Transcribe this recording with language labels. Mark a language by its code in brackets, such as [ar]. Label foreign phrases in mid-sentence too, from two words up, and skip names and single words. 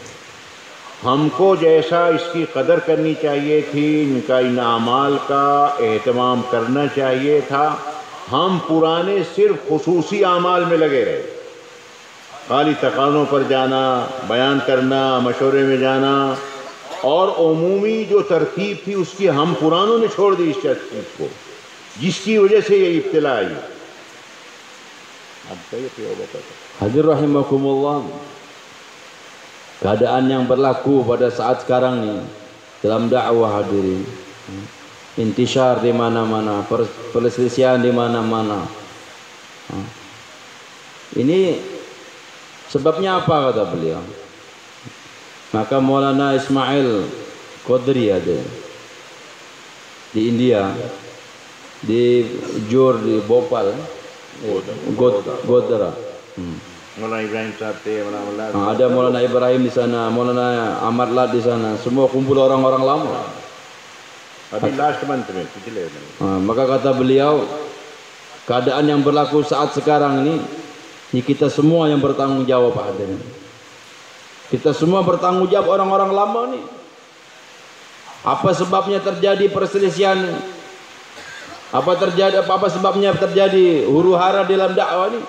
[ur] ہم کو جیسا اس کی قدر کرنی چاہیے تھی، ان کا ان اعمال کا اہتمام کرنا چاہیے تھا، ہم پرانے صرف خصوصی اعمال میں لگے رہے. خالی تکانوں پر جانا، بیان کرنا، مشورے میں جانا، اور عمومی جو ترتیب تھی اس کی ہم پرانوں نے چھوڑ دی اس چیز کو، جس کی وجہ سے یہ ابتلا آئی. اب صحیح [ms] Hadir rahimakumullah. Keadaan yang berlaku pada saat sekarang ini dalam dakwah hadirin, intisar di mana-mana, perselisihan di mana-mana. Ini sebabnya apa kata beliau? Maka Maulana Ismail Qadri ada di India, di Jor, di Bhopal, Godara. [ur] Maulana Ibrahim صاحب تھے, [ms] Ada Maulana Ibrahim di sana, Maulana Ahmad Lat di sana, semua kumpul orang-orang lama. [ur] ابھی [en] last month [ur] میں پچھلے میں. [ms] Maka kata beliau, keadaan yang berlaku saat sekarang ini kita semua yang bertanggung jawab hadirin. Kita semua bertanggung jawab orang-orang lama nih. Apa sebabnya terjadi perselisihan? Apa sebabnya terjadi huru-hara dalam dakwah ini?